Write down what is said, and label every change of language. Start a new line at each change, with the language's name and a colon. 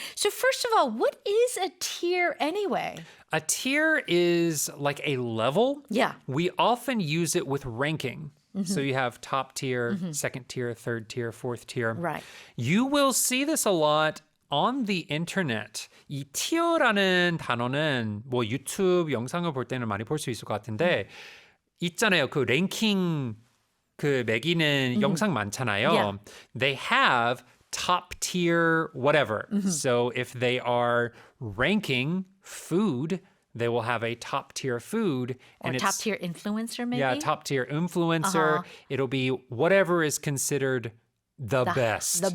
English: So first of all, what is a tier anyway? A tier is like a level. Yeah. We often use it with ranking. So you have top tier, second tier, third tier, fourth tier. Right. You will see this a lot on the internet.
Korean: 이 tier라는 단어는 뭐 유튜브 영상을 볼 때는 많이 볼 수 있을 것 같은데 있잖아요. 그 랭킹 그 매기는 영상 많잖아요.
English: Yeah. They have top tier whatever. So if they are ranking food, they will have a top tier food. Or top tier influencer, maybe? Yeah, top tier influencer. It'll be whatever is considered the best.